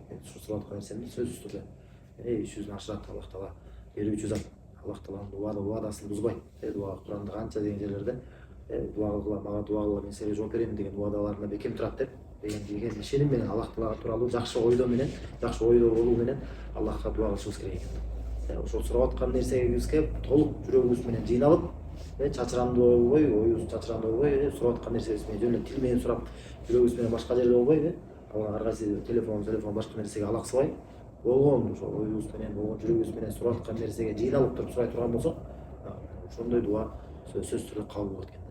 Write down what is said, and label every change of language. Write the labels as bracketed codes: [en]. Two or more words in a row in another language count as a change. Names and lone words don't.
[kk] Мен сұрап отқан нәрсемді сөзсіз түрде жүзін ашырады Аллах Тағала, беруші зат. Аллах Тағаланың уадасын бұзбайды. Дуа Құранда қанша деген жерлерде дуа қыла, маған дуа қыла, мен сізге жауап беремін деген уадаларына бекем тұрады деген сенімменен Аллах Тағала туралы жақсы ойдоменен, жақсы ойдо болуменен Аллахқа дуа қылышыбыз керек екен. [ky] Ошол сурап аткан нерсебизге толук жүрөгүбүз менен жыйналып, чачырандуу болбой, оюбуз чачырандуу болбой, сурап аткан нерсебиз менен жөн эле тил менен сурап, жүрөгүбүз менен башка жерде болбой, ар кайсы телефон башка нерсеге алаксыбай, болгон ошол оюбуз менен, болгон жүрөгүбүз менен сурап аткан нерсеге жыйналып туруп сурай турган болсок, ошондой дуа сөзсүз түрдө кабыл болот экен.